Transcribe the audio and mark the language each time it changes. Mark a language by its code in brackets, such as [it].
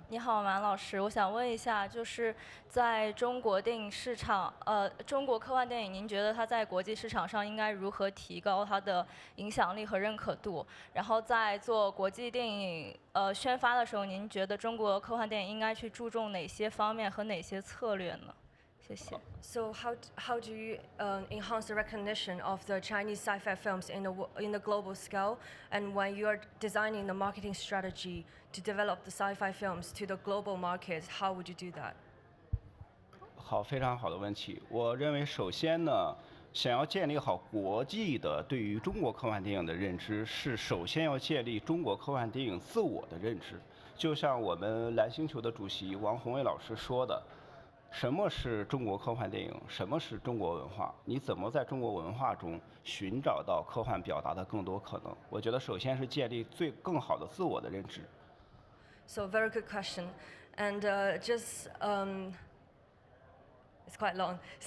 [zh] 你好，马老师，我想问一下，就是在中国电影市场，中国科幻电影，您觉得它在国际市场上应该如何提高它的影响力和认可度？然后在做国际电影宣发的时候，您觉得中国科幻电影应该去注重哪些方面和哪些策略呢？谢谢。 [en] So how do you enhance the recognition of the Chinese sci-fi films in the global scale? And when you are designing the marketing strategy to develop the sci-fi films to the global market, how would you do that? [zh] 好，非常好的问题。我认为，首先呢，想要建立好国际的对于中国科幻电影的认知，是首先要建立中国科幻电影自我的认知。就像我们蓝星球的主席王宏伟老师说的。什么是中国科幻电影？什么是中国文化？你怎么在中国文化中寻找到科幻表达的更多可能？我觉得首先是建立更好的自我的认知。 [en] So very good question, and it's quite long.